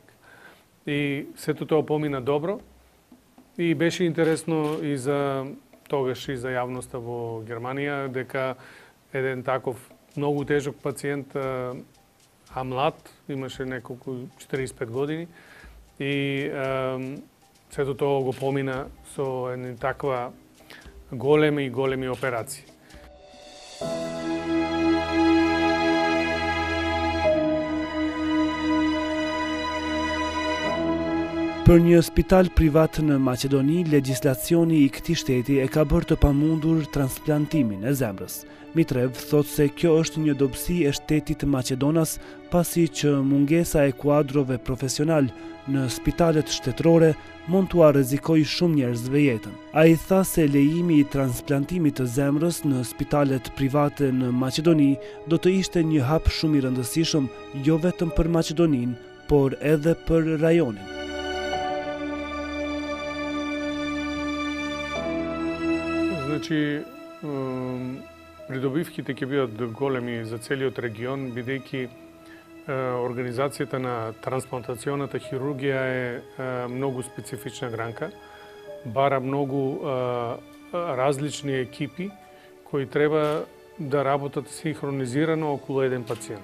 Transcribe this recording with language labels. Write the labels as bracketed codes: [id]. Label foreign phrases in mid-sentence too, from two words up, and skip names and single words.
[mk] И сето тоа помина добро и беше интересно и за тогаш и за јавноста во Германија дека еден таков многу тежок пациент, а млад, имаше неколку 45 години и сето тоа го помина со една таква големи операции. [sq] Për një spital privat në Maqedoni, legjislacioni i këtij shteti e ka bërë të pamundur transplantimin e zemrës. Mitrev thotë se kjo është një dobësi e shtetit Maqedonas, pasi që mungesa e kuadrove profesional në spitalet shtetërore mund t'ua rrezikojë shumë njerëzve jetën. Ai tha se lejimi i transplantimit të zemrës në spitalet private në Maqedoni do të ishte një hap shumë i rëndësishëm jo vetëm për Maqedoninë, por edhe për rajonin. [mk] Значи, придобивките ќе бидат големи за целиот регион, бидејќи организацијата на трансплантационата хирургија е многу специфична гранка, бара многу различни екипи кои треба да работат синхронизирано околу еден пациент.